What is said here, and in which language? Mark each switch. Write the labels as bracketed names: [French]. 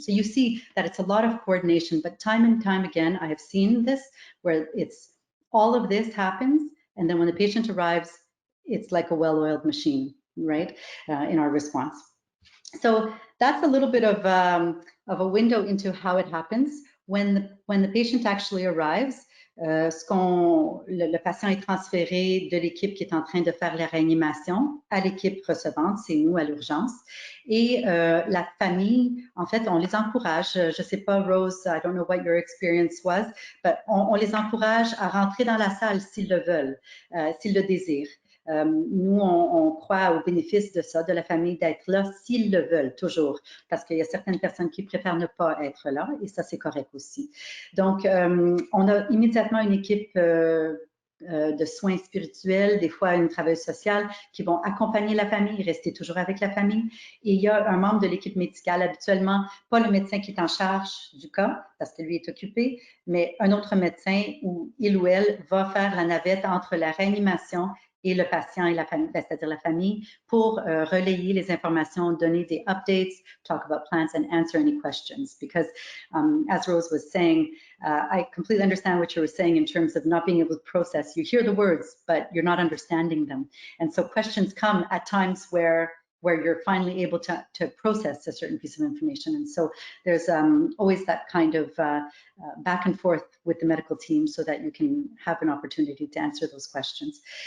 [English] So you see that it's a lot of coordination, but time and time again, I have seen this where it's all of this happens, and then when the patient arrives, it's like a well-oiled machine, right, in our response. So that's a little bit of a window into how it happens. When the patient actually arrives, [French] le patient est transféré de l'équipe qui est en train de faire la réanimation à l'équipe recevante, c'est nous à l'urgence. Et la famille, en fait, on les encourage, je ne sais pas, Rose, [English] I don't know what your experience was, [French] but on les encourage à rentrer dans la salle s'ils le veulent, s'ils le désirent. Nous, on croit au bénéfice de ça, de la famille d'être là s'ils le veulent, toujours, parce qu'il y a certaines personnes qui préfèrent ne pas être là, et ça, c'est correct aussi. Donc, on a immédiatement une équipe de soins spirituels, des fois une travailleuse sociale, qui vont accompagner la famille, rester toujours avec la famille. Et il y a un membre de l'équipe médicale, habituellement, pas le médecin qui est en charge du cas, parce que lui est occupé, mais un autre médecin où il ou elle va faire la navette entre la réanimation et le patient et la famille, c'est-à-dire la famille, pour relayer les informations, donner des updates, [English] talk about plans, and answer any questions. Because as Rose was saying, I completely understand what you were saying in terms of not being able to process. You hear the words, but you're not understanding them. And so questions come at times where you're finally able to process a certain piece of information. And so there's always that kind of back and forth with the medical team so that you can have an opportunity to answer those questions.